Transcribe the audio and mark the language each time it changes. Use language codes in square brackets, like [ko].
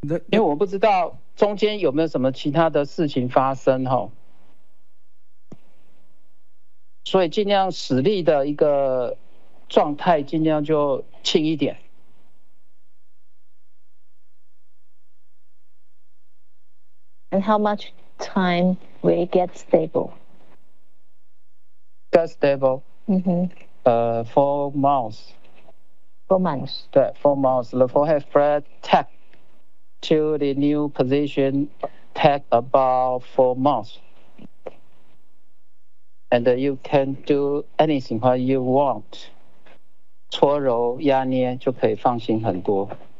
[zh] 因为我不知道中间有没有什么其他的事情发生哈，所以尽量使力的一个状态，尽量就轻一点。 [en] And how much time will it get stable? Get stable. 4 months. 4 months. 对 ，4 months. The forehead flap tack to the new position take about 4 months. And you can do anything what you want. [zh] 搓揉压捏就可以放心很多。